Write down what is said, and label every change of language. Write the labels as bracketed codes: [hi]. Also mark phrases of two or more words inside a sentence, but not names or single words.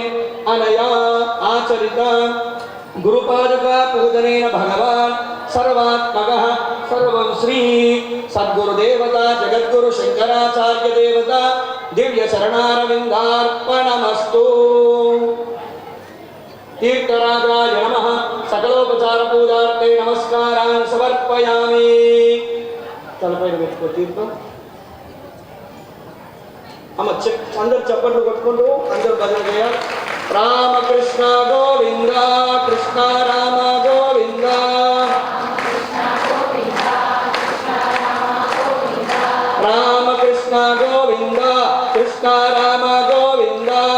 [sa] अनया आचरिता गुरुपादुका पूजनेन भगवान् सर्वात्मकः सर्वं श्री सद्गुरुदेवता जगद्गुरु शंकराचार्य देवता दिव्य शरणारविन्दार्पणमस्तु। तीर्थराजाय नमः। सकलोपचार पूजार्थे नमस्कारान् समर्पयामि। [te] तलपैన పెట్టుకో తీర్థం అమ్మ. అందరూ చప్పట్లు కొట్టుకుంటూ అందరూ భజన చేయాలి. రామకృష్ణ గోవింద కృష్ణ రామ గోవింద రామకృష్ణ గోవింద కృష్ణ రామ గోవింద